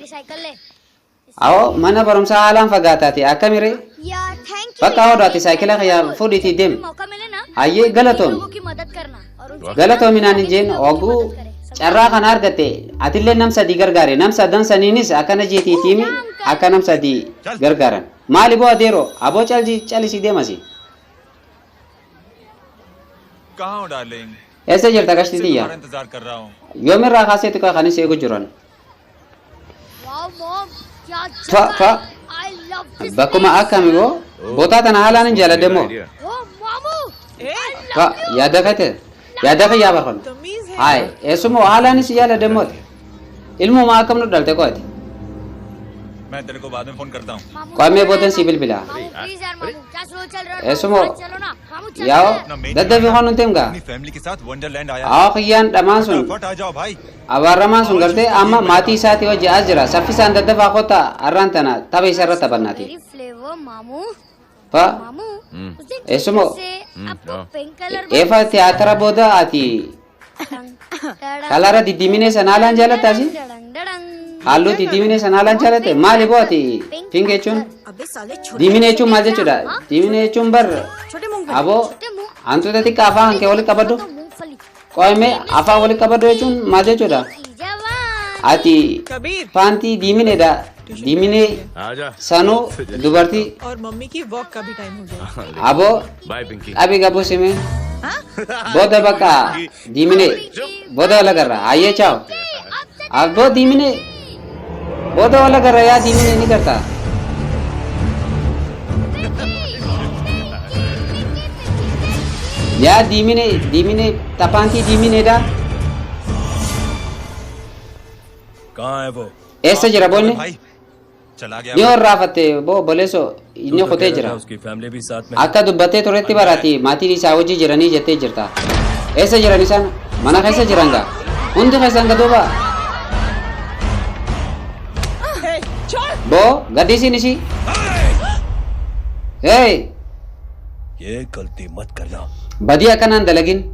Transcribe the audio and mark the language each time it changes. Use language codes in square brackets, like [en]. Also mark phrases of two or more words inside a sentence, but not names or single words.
[om] awoo mana barumsaa haalaan fagaataati akkamiree bakka hodhaati saayikila kiyyaa fuudhiitii deemi hayyee galatoomi naan hin jeen ogguu carraa kana argatte atillee nam sadii gargaare nam sadan saniinis akkana jeetiitiimi akka nam sadii gargaaran maali boo adeero aboo calisii deemasi [hi] कहाँ हो डार्लिंग [om] eessa jirta gashtitiyya [hi] तुम्हारा इंतजार कर रहा हूँ [om] yoomirraa kaaseetu kaa kanis eegu jiran bakkuma akkami boo bootaa tana haalaan hin jaaladhe moo yaada kate yaada ka yaa barkan [hi] तमीज है [om] hay eesumoo haalaanis jaaladhe mooti ilmuma akkam nu dhalte kooti [hi] मैं तेरे को बाद में फोन करता हूँ [om] qo'amee boodan si bilbila eesumoo yaa'o daddabii hoon hunteem gaa [hi] अपनी फैमिली के साथ वंडरलैंड आया [om] awoo kiyyaan dhamaan sun [hi] फट आ जाओ भाई [om] abaaramaan sun gartee amma maatii isaatii hojii as jira saffisaan daddafaa kota arraan tana tapha isarra taphannaati fa eesumoo eefa tiyaatara booda ati kalaara diddiminee sanaalaan jaalattaasi halluu diddiminee sanaalaan jaalatte maali boo ati pinke jechuun diminee jechuun maal jechuudha diminee jechuun bar aboo hantuuta xiqqaa afaan kee walitti qabadhu qo'amee afaan walitti qabadhu jechuun maal jechuudha ati [hi] कबीर [om] paantii diimineedha diiminee [hi] आजा [om] sanuu dubartii [hi] और मम्मी की वॉक का भी टाइम हो गया [om] aboo [hi] बाय पिंकी [om] abi gabuu simee booda bakka diiminee booda wala garra hayyee chaaw aboo diiminee booda wala garra yaa diiminee ni garta yaa diiminee tapaantii diimineedha [hi] कहाँ है वो [om] eessa jira boonni [hi] भाई चला गया [om] ni horraafatte boo boleeso inni kutee jira [hi] उसकी फैमिली भी साथ में [om] akka dubbattee turetti baraati maatiin isaa hojii jiranii jettee jirta eessa jiran isaan mana keessa jiran gaa hundi keessan gaduuba boo gaddisiin ishii hey [hi] ये गलती मत करना [om] badii akkanaan dalagin